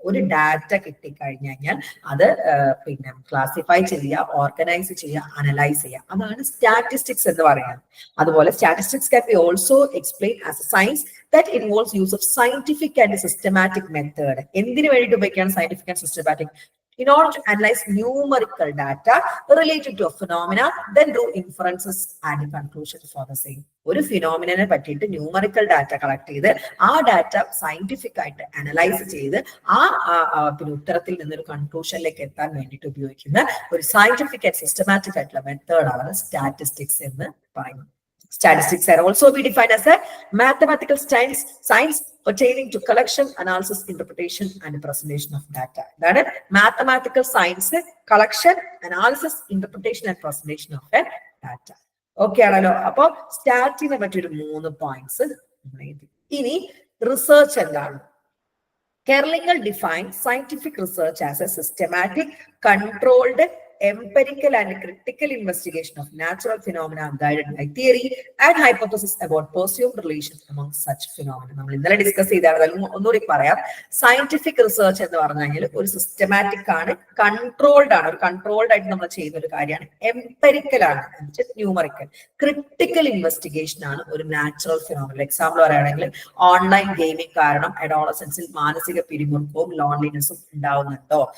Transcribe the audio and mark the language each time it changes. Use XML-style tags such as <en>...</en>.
<ml>ഒരു ഡാറ്റ കിട്ടിക്കഴിഞ്ഞു കഴിഞ്ഞാൽ അത് പിന്നെ ക്ലാസിഫൈ ചെയ്യുക, ഓർഗനൈസ് ചെയ്യുക, അനലൈസ് ചെയ്യുക, അതാണ് സ്റ്റാറ്റിസ്റ്റിക്സ് എന്ന് പറയുന്നത്.</ml> <en>അതുപോലെ statistics can be also explain as a science that involves use of scientific and systematic method.</en> <ml>എന്തിനു വേണ്ടിയിട്ട് ഉപയോഗിക്കുകയാണ് scientific and systematic?</ml> <en>In order to analyze numerical data related to a phenomena, then draw inferences and conclusions for the same.</en> <ml>ഒരു ഫിനോമിനെ പറ്റിയിട്ട് numerical data collect ചെയ്ത് ആ data scientific ആയിട്ട് analyse ചെയ്ത് ആ പിന്നെ ഉത്തരത്തിൽ നിന്നൊരു കൺക്ലൂഷനിലേക്ക് എത്താൻ വേണ്ടിയിട്ട് ഉപയോഗിക്കുന്ന ഒരു സയന്റിഫിക് ആൻഡ് സിസ്റ്റമാറ്റിക് ആയിട്ടുള്ള മെത്തേഡാണ് സ്റ്റാറ്റിസ്റ്റിക്സ് എന്ന് പറയുന്നത്.</ml> <en>Statistics are also be defined as a mathematical science pertaining to collection, analysis, interpretation, and presentation of data. That is mathematical science, collection, analysis, interpretation, and presentation of a data. Okay, ആണല്ലോ.</en> <ml>അപ്പൊ സ്റ്റാറ്റിനെ പറ്റിയൊരു 3 points. ഇനി research എന്താണ്?</ml> <en>Kerlinger defined scientific research as a systematic, controlled, empirical and critical investigation of natural phenomena guided by theory and hypothesis about perceived relations among such phenomena.</en> <ml>നമ്മൾ ഇന്നലെ discuss ചെയ്താണ്. ഒന്നുകൂടി പറയാം, സയന്റിഫിക് റിസർച്ച് എന്ന് പറഞ്ഞു കഴിഞ്ഞാൽ ഒരു സിസ്റ്റമാറ്റിക് ആണ്, കൺട്രോൾഡ് ആണ്. ഒരു കൺട്രോൾഡ് ആയിട്ട് നമ്മൾ ചെയ്യുന്ന ഒരു കാര്യമാണ്. എംപെരിക്കൽ ആണ്, ന്യൂമറിക്കൽ. ക്രിട്ടിക്കൽ ഇൻവെസ്റ്റിഗേഷൻ ആണ് ഒരു നാച്ചുറൽ ഫിനോമിന. എക്സാമ്പിൾ പറയുകയാണെങ്കിൽ ഓൺലൈൻ ഗെയിമിംഗ് കാരണം അഡോളസൻസിൽ മാനസിക പിരിമുറുക്കവും ലോൺലിനെസ്സും ഉണ്ടാവുന്നുണ്ടോ?</ml>